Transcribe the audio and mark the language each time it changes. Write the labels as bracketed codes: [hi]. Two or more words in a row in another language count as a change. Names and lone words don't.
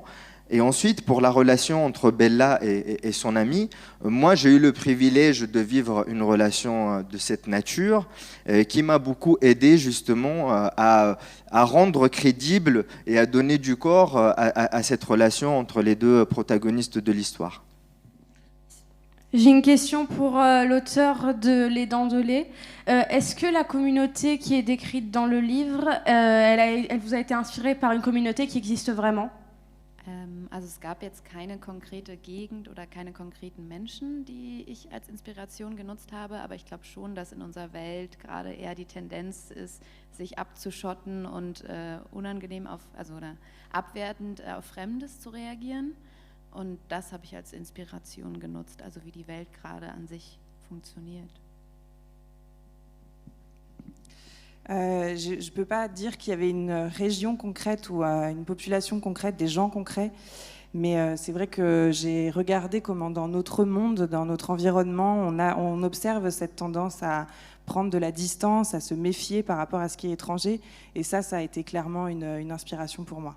[fr] Et ensuite, pour la relation entre Bella et son amie, moi, j'ai eu le privilège de vivre une relation de cette nature qui m'a beaucoup aidé justement à rendre crédible et à donner du corps à cette relation entre les deux protagonistes de l'histoire. J'ai une question pour l'auteur de Les Dents de lait. Est-ce que la communauté qui est décrite dans le livre, elle vous a été inspirée par une communauté qui existe vraiment? [de] Also es gab jetzt keine konkrete Gegend oder keine konkreten Menschen, die ich als Inspiration genutzt habe, aber ich glaube schon, dass in unserer Welt gerade eher die Tendenz ist, sich abzuschotten und unangenehm oder abwertend auf Fremdes zu reagieren. Und das habe ich als Inspiration genutzt, also wie die Welt gerade an sich funktioniert. [fr] Je ne peux pas dire qu'il y avait une région concrète ou une population concrète, des gens concrets, mais c'est vrai que j'ai regardé comment dans notre monde, dans notre environnement, on observe cette tendance à prendre de la distance, à se méfier par rapport à ce qui est étranger, et ça a été clairement une inspiration pour moi.